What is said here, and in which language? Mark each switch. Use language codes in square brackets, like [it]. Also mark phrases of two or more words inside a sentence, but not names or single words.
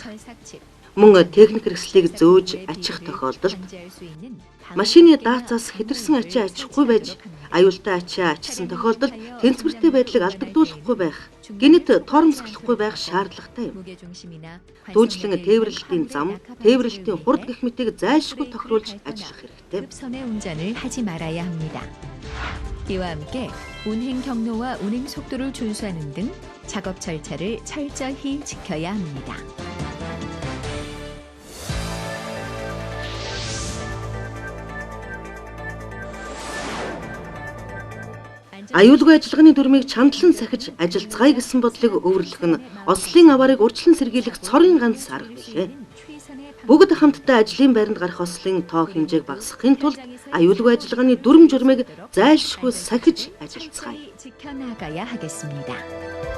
[mn] Мөн техник хэрэгслийг зөөж ачих тохиолдолд машины даацаас хэтэрсэн ачаа ачихгүй байж аюултай ачаа ачсан тохиолдолд тэнцвэртэй байдлыг алдагдуулахгүй байх, гэнэт тоормсоглохгүй байх шаардлагатай юм. Түүнчлэн тээвэрлэлтийн зам, тээвэрлэлтийн хурд гэх мэтийг зайлшгүй тохируулж ажиллах хэрэгтэй. [ko] 선의 운전을 하지 말아야 합니다. 이와 함께 운행 경로와 운행 속도를 준수하는 등 작업 절차를 철저히 지켜야 합니다. [mn] Аюулгүй ажиллагааны дүрмийг чандлан сахиж ажиллацгаая гэсэн бодлыг өвөрлөх нь ослын аваарыг урьдчилан сэргийлэх цорын ганц арга билээ. Бүгд хамтдаа ажлын байранд гарах ослын тоо хэмжээг багасгахын тулд аюулгүй ажиллагааны дүрм журмыг зайлшгүй сахиж ажиллацгаая. [ko] 지켜나가야 하겠습니다.